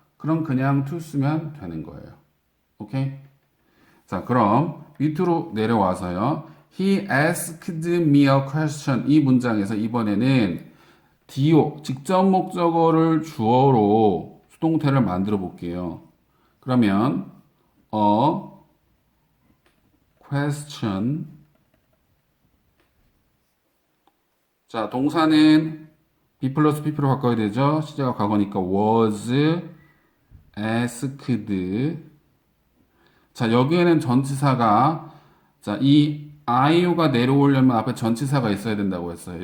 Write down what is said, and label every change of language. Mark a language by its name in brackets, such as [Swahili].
[Korean] 그럼 그냥 to 쓰면 되는 거예요. 오케이? 자, 그럼 밑으로 내려와서요. [English] He asked me a question. [Korean] 이 문장에서 이번에는 do, 직접 목적어를 주어로 수동태를 만들어 볼게요. [English] 그러면 a question. [Korean] 자, 동사는 be 플러스 pp로 바꿔야 되죠. 시제가 과거니까 [English] was asked. [Korean] 자, 여기에는 전치사가 자, 이 IO가 내려오려면 앞에 전치사가 있어야 된다고 했어요.